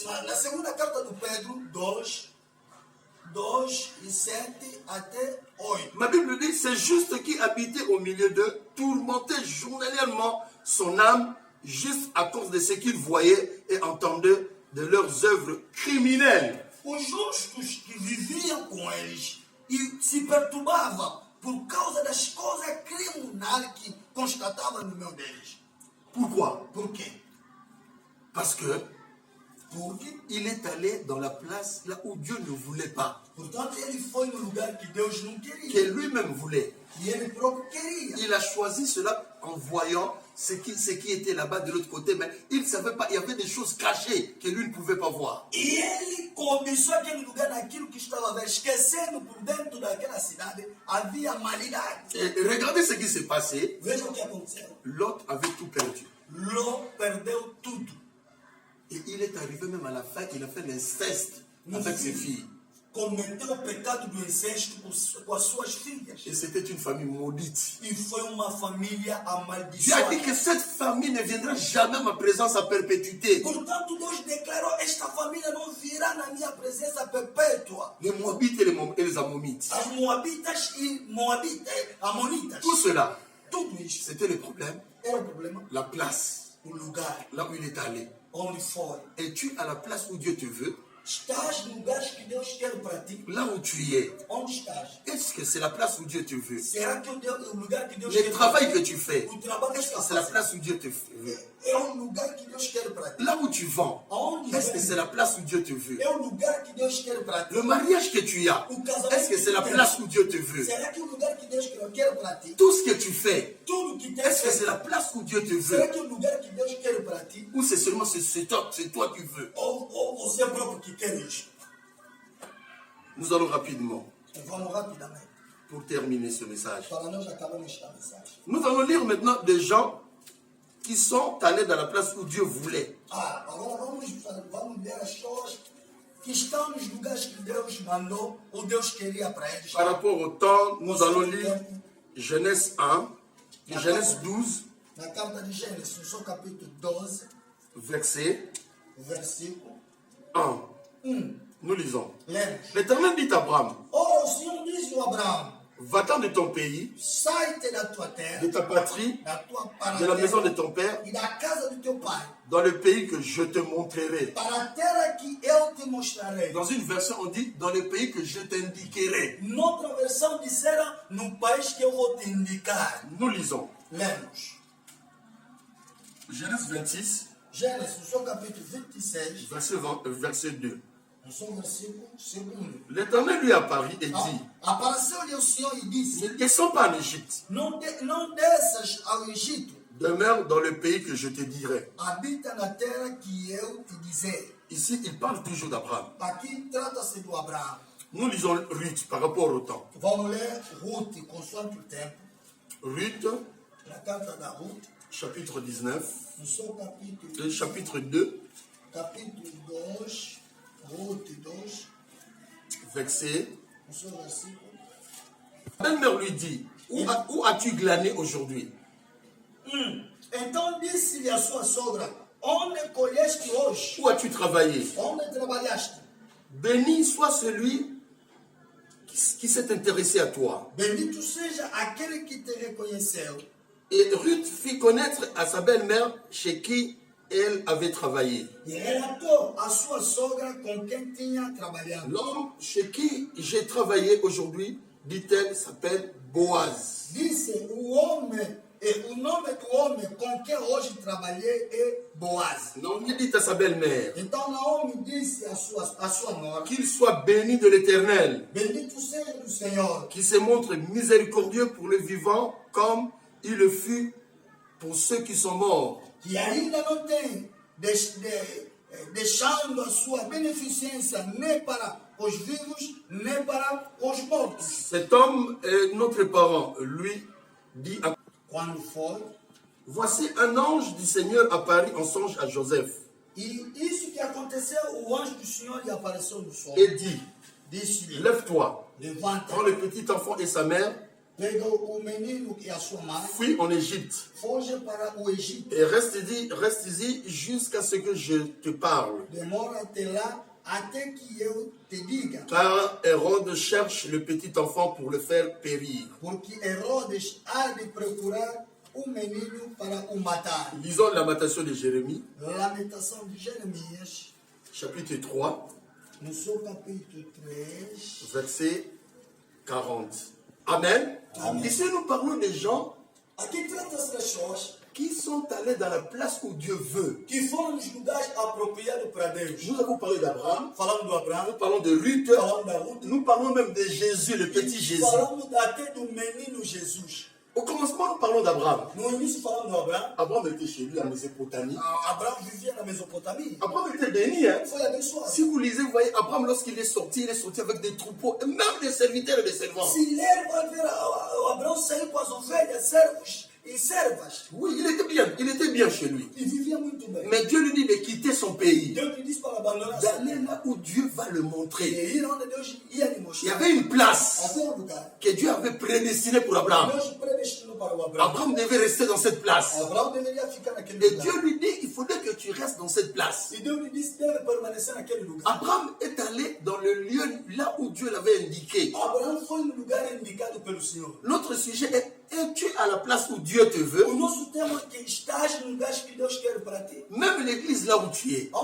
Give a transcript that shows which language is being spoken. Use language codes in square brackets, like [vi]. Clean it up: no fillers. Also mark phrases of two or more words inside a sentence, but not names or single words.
[pt] Na segunda carta do Pedro, 2 e 7 até 8. [fr] Ma Bible dit, c'est juste qui habitait au milieu d'eux, tourmentait journalièrement son âme, juste à cause de ce qu'il voyait et entendait de leurs œuvres criminelles. [pt] Os justos que viviam com eles e se perturbavam por causa das coisas criminais que constatavam no meio deles. [fr] Pourquoi? [pt] Por quê? [fr] Parce que [pt] Porque, [fr] il est allé dans la place là où Dieu ne voulait pas, [pt] portanto, ele foi no lugar que Deus não que queria. [fr] lui-même voulait. [pt] E ele próprio queria. [fr] Il a choisi cela en voyant ce qui était là-bas de l'autre côté, mais il ne savait pas, il y avait des choses cachées que lui ne pouvait pas voir. [pt] E ele cobiçou aquele lugar naquilo que estava a ver, esquecendo por dentro daquela cidade havia malidade. [fr] Et regardez ce qui s'est passé. [pt] Veja o que aconteceu. [fr] Lot avait tout perdu. [pt] Ló perdeu tudo. [fr] Et il est arrivé même à la fin, il a fait l'inceste avec ses filles. [pt] Cometeu o pecado do incesto com as suas filhas. [fr] Et c'était une famille maudite. [pt] E foi uma família [fr] Dieu a dit [pt] amaldiçoada. [fr] que cette famille ne viendra jamais à ma présence à perpétuité. [pt] Portanto, Deus declarou: esta família não virá na minha presença perpétua. [fr] Les Moabites et les Ammonites. [pt] As Moabitas e Amonitas. [fr] Tout cela, [pt] Tudo isso [fr] c'était le problème. [pt] era o problema. [fr] La place, [pt] O lugar [fr] là où il est allé. [pt] onde foi. [fr] Es-tu à la place où Dieu te veut? [pt] Estás no lugar que Deus quer para ti. [fr] Là où tu es. [pt] Onde estás? [fr] Est-ce que c'est la place où Dieu te veut? [pt] Será que o lugar que Deus [fr] Le [pt] quer [fr] travail que tu fais, [pt] O trabalho que [fr] est-ce que [pt] está [fr] c'est la [pt] fazendo [fr] place où Dieu te veut? [pt] é um lugar que Deus quer para ti. [fr] Là où tu vends, [pt] Aonde [fr] est-ce que c'est la place où Dieu te veut? [pt] é o lugar que Deus quer para ti. [fr] Le mariage que tu as, est-ce que c'est la place où Dieu te veut? [pt] Será que o lugar que Deus quer para ti? [fr] Tout ce que tu fais, [pt] Tudo que tem [fr] est-ce que c'est la place où Dieu te [pt] Será [fr] veut? [pt] que o lugar que Deus quer para ti? [fr] Ou c'est seulement c'est toi qui veux? [pt] Ou você próprio que quer isso? [fr] Nous allons rapidement, [pt] Vamos rapidamente [fr] pour terminer ce message. [pt] para nós acabarmos esta mensagem. [fr] Nous allons lire maintenant des gens qui sont allés dans la place où Dieu voulait. [pt] Agora vamos ler as pessoas que estão nos lugares que Deus mandou ou Deus queria para eles. [fr] Par rapport au temps, nous allons lire Genèse 1, Genèse 12, [pt] Na carta de Gênesis, no seu capítulo 12, [fr] verset [pt] versículo [fr] 1. Nous lisons. [pt] lemos. [fr] L'Éternel dit à Abraham, [pt] Ora, o Senhor disse a Abraão: [fr] Va-t'en de ton pays, [pt] sai-te da tua terra, [fr] de ta patrie, [pt] da tua [fr] de la maison de [pt] parentela [fr] ton père, [pt] e da casa do teu pai, [fr] dans le pays que je te montrerai. [pt] para a terra que eu te mostrarei. [fr] Dans une version, on dit dans le pays que je t'indiquerai. [pt] Noutra versão disseram, no país que eu vou te indicar. [fr] Nous lisons [pt] Lemos. [fr] Genèse 26, [pt] Gênesis, no seu capítulo 26, [fr] verset 2. [pt] no seu versículo 2. [fr] L'Éternel lui apparut et dit, [pt] Apareceu-lhe o Senhor e disse, [fr] ne descends pas en Égypte, [pt] não desças ao Egito, [fr] demeure dans le pays que je te dirai. [pt] habita na terra que eu te dizer. [fr] Ici, il parle toujours d'Abraham. [pt] Aqui trata-se do Abraão. [fr] Nous lisons Ruth par rapport au temps. [pt] Vamos ler Ruth, consoante o tempo. Ruth, Na carta da Ruth, [fr] chapitre 19, [pt] no seu capítulo, [fr] chapitre 2, [pt] capítulo 2, Ruth 2, [fr] verset. [pt] no seu versículo. [fr] La belle-mère lui dit, où as-tu glané aujourd'hui? [pt] Então disse-lhe a sua sogra, onde colheste hoje? [fr] Où as-tu travaillé? [pt] Onde trabalhaste? [fr] Béni soit celui qui s'est intéressé à toi. [pt] Bendito seja aquele que te reconheceu. [fr] Et Ruth fit connaître à sa belle-mère chez qui elle avait travaillé. [pt] E relatou a sua sogra com quem tinha trabalhado. [fr] L'homme chez qui j'ai travaillé aujourd'hui, dit-elle, s'appelle Boaz. [pt] Disse o nome do homem com quem hoje trabalhei é Boaz. [fr] Naomi dit à sa belle-mère [pt] Então Naomi disse a sua nora, [fr] qu'il soit béni de l'Éternel, [pt] bendito seja do Senhor, [fr] qui se montre miséricordieux pour le vivant comme il le fut pour ceux qui sont morts. [pt] que ainda não tem deixando a sua beneficência nem para os vivos, nem para os mortos. [fr] Cet homme est notre parent, lui dit à... [pt] Quando foi, [fr] Voici un ange du Seigneur apparut en songe à Joseph [pt] e isso que aconteceu, o anjo do Senhor lhe apareceu no sonho. [fr] et dit, [pt] Disse-lhe, [fr] lève-toi, [pt] levanta, [fr] prends le petit enfant et sa mère, [pt] pega o menino e a sua mãe, [fr] fuis en Égypte [pt] foge para o Egito. [fr] et reste ici jusqu'à ce que je te parle. [pt] Demora-te lá até que eu te diga, [fr] Car Hérode cherche le petit enfant pour le faire périr. [pt] porque Herodes há de procurar o menino para o matar. [fr] Lisons la Lamentation de Jérémie, [pt] Lamentação de Jeremias, [fr] chapitre 3, [pt] no seu capítulo 3, [fr] verset 40. Amen. [pt] Amen. [fr] Ici, nous parlons des gens [pt] aqui trata-se das pessoas [fr] qui sont allés dans la place où Dieu veut. [pt] que foram nos lugares apropriados para Deus. [fr] Nous avons parlé d'Abraham, [pt] Falamos do Abraão, [fr] nous parlons de Ruth, [pt] falamos da Ruth, [fr] nous parlons même de Jésus, le petit Jésus. [pt] falamos até do menino Jesus. [fr] Au commencement, nous parlons d'Abraham. [pt] No início falamos do Abraão. [fr] Abraham était chez lui en Mésopotamie. [pt] Abraão vivia na Mesopotâmia. [fr] Abraham était béni. Hein? [pt] Foi abençoado. [fr] Si vous lisez, vous voyez, Abraham, lorsqu'il est sorti avec des troupeaux, et même des serviteurs et des servants. [pt] Se ler, vai ver Abraão saiu com as ovelhas, servos e servas. [fr] Oui, il était bien chez lui. [pt] E vivia muito bem. [fr] Mais Dieu lui dit de quitter son pays, [pt] Deus lhe disse para abandonar [fr] d'aller là où Dieu va le montrer. [pt] e ir onde Deus ia lhe [fr] Il y [pt] mostrar. [fr] avait une place [pt] Havia lugar. [fr] que Dieu avait prédestinée pour Abraham. [pt] Deus predestinou para o Abraão. [fr] Abraham devait rester dans cette place. [pt] Abraão deveria ficar naquele [fr] Et [pt] lugar. [fr] Dieu lui dit, il faudrait que tu restes dans cette place. [pt] E Deus lhe disse, deve permanecer naquele lugar. [fr] Abraham est allé dans le lieu là où Dieu l'avait indiqué. [pt] Abraão foi no lugar indicado pelo Senhor. [fr] Notre sujet est, es-tu à la place où Dieu te veut? [pt] O nosso tema é que estás no lugar que Deus quer para ti. [fr] Même l'église là où tu es,